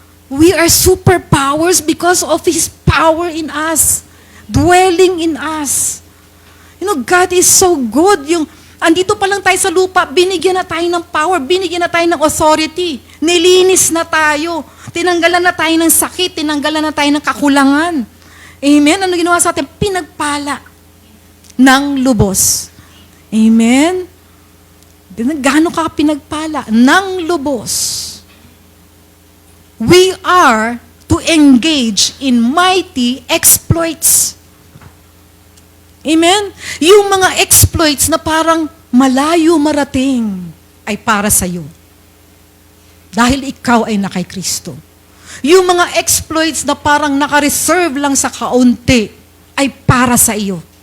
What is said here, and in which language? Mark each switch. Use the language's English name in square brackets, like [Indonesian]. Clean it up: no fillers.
[English] We are superpowers because of His power in us, dwelling in us. God is so good. [Filipino] Andito pa lang tayo sa lupa, binigyan na tayo ng power, binigyan na tayo ng authority. Nilinis na tayo. Tinanggalan na tayo ng sakit, tinanggalan na tayo ng kakulangan. Amen? Ano ginawa sa atin? Pinagpala ng lubos. Amen? Gaano ka pinagpala? Ng lubos. [English] We are to engage in mighty exploits. Amen? [Filipino] Yung mga exploits na parang malayo marating ay para sa iyo. Dahil ikaw ay na kay Kristo. Yung mga exploits na parang naka-reserve lang sa kaunti ay para sa iyo.